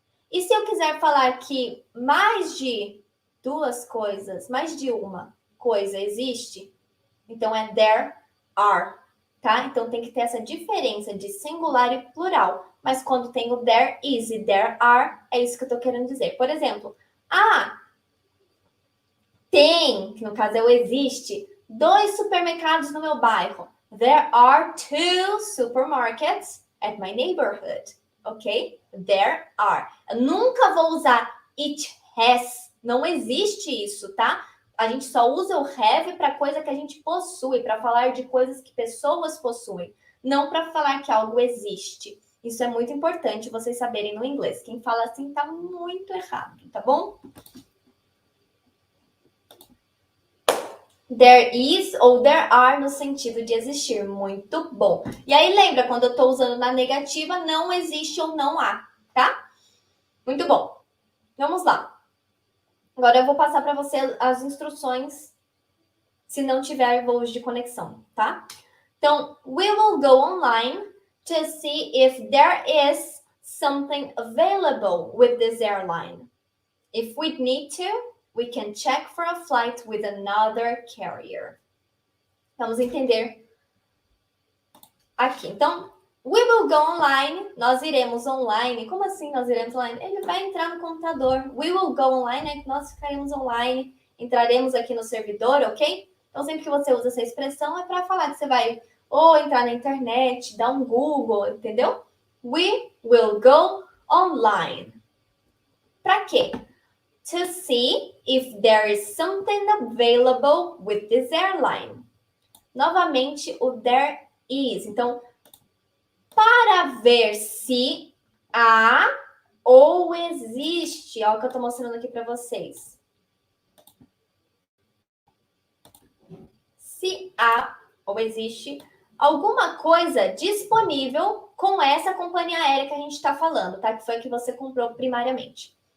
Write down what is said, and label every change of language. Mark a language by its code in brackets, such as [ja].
[pt] E se eu quiser falar que mais de duas coisas, mais de uma coisa existe, então é [en] there are, [pt] tá? Então tem que ter essa diferença de singular e plural. Mas quando tem o [en] there is [pt] e [en] there are, [pt] é isso que eu tô querendo dizer. Por exemplo, tem, que no caso é o existe, 2 supermercados no meu bairro. [en] There are 2 supermarkets at my neighborhood. [pt] Ok? [en] There are. [pt] Eu nunca vou usar [en] it has. [pt] Não existe isso, tá? A gente só usa o have para coisa que a gente possui, para falar de coisas que pessoas possuem, não para falar que algo existe. Isso é muito importante vocês saberem no inglês. Quem fala assim tá muito errado, tá bom? [en] There is [pt] ou [en] there are [pt] no sentido de existir. Muito bom. E aí lembra, quando eu estou usando na negativa, não existe ou não há, tá? Muito bom. Vamos lá. Agora eu vou passar para você as instruções se não tiver voos de conexão, tá? Então, [en] we will go online to see if there is something available with this airline. If we need to, we can check for a flight with another carrier. [pt] Vamos entender aqui. Então, [en] we will go online. [pt] Nós iremos online. Como assim nós iremos online? Ele vai entrar no computador. [en] We will go online. [pt] Nós ficaremos online. Entraremos aqui no servidor, ok? Então, sempre que você usa essa expressão, é para falar que você vai ou entrar na internet, dar um Google, entendeu? [en] We will go online. [pt] Para quê? [en] To see if there is something available with this airline. [pt] Novamente, o there is. Então, para ver se há ou existe, ó, o que eu estou mostrando aqui para vocês. Se há ou existe alguma coisa disponível com essa companhia aérea que a gente está falando, tá? Que foi a que você comprou primariamente.